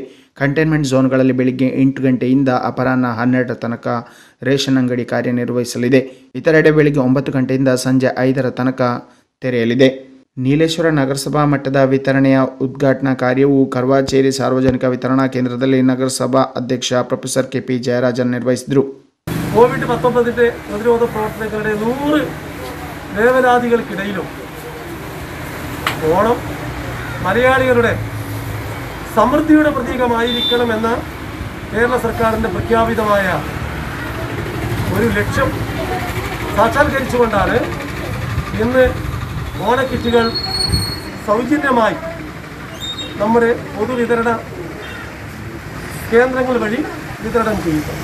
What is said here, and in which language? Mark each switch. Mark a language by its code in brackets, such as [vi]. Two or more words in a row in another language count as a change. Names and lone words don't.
[kn] ಕಂಟೈನ್ಮೆಂಟ್ ಝೋನ್ಗಳಲ್ಲಿ ಬೆಳಿಗ್ಗೆ 8 ಗಂಟೆಯಿಂದ ಅಪರಾಹ್ನ 12 ತನಕ ರೇಷನ್ ಅಂಗಡಿ ಕಾರ್ಯನಿರ್ವಹಿಸಲಿದೆ. ಇತರೆಡೆ ಬೆಳಿಗ್ಗೆ 9 ಗಂಟೆಯಿಂದ ಸಂಜೆ 5 ತನಕ ತೆರೆಯಲಿದೆ. ನೀಲೇಶ್ವರ ನಗರಸಭಾ ಮಟ್ಟದ ವಿತರಣೆಯ ಉದ್ಘಾಟನಾ ಕಾರ್ಯವು ಕರ್ವಾಚೇರಿ ಸಾರ್ವಜನಿಕ ವಿತರಣಾ ಕೇಂದ್ರದಲ್ಲಿ ನಗರಸಭಾ ಅಧ್ಯಕ್ಷ ಪ್ರೊಫೆಸರ್ KP ಜಯರಾಜನ್ ನಿರ್ವಹಿಸಿದರು. [ml] കോവിഡ്-19 പ്രതിരോധ പ്രവർത്തനങ്ങളുടെ 100 വേവലാതികൾക്കിടയിലും ഓണം മലയാളികളുടെ സമൃദ്ധിയുടെ പ്രതീകമായിരിക്കണമെന്ന കേരള സർക്കാരിൻ്റെ പ്രഖ്യാപിതമായ ഒരു ലക്ഷ്യം സാക്ഷാത്കരിച്ചുകൊണ്ടാണ് ഇന്ന് ഓണക്കിറ്റുകൾ സൗജന്യമായി നമ്മുടെ പൊതുവിതരണ കേന്ദ്രങ്ങൾ വഴി വിതരണം ചെയ്യുന്നത്.